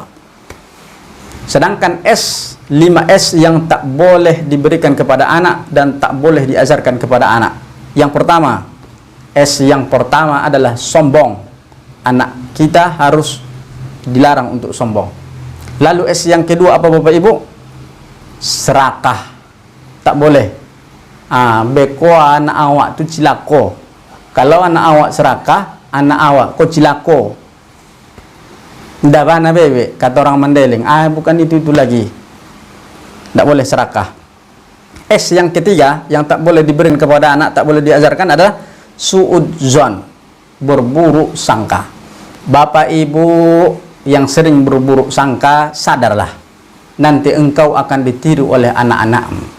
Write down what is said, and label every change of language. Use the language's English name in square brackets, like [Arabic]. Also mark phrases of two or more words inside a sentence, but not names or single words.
[Indonesian] Sedangkan 5S yang tak boleh diberikan kepada anak dan tak boleh diajarkan kepada anak. Yang pertama, S yang pertama adalah sombong. Anak kita harus dilarang untuk sombong. Lalu S yang kedua apa Bapak Ibu? Serakah. Tak boleh. [Minangkabau] Beko anak awak tu cilako. Kalau anak awak serakah, anak awak kok cilako. Ndak bana bebe, [Indonesian] kata orang Mandailing. Bukan itu lagi. Ndak boleh serakah. S yang ketiga yang tak boleh diberi kepada anak, tak boleh diajarkan adalah suudzon, berburuk sangka. Bapak ibu yang sering berburuk sangka, sadarlah, nanti engkau akan ditiru oleh anak-anakmu.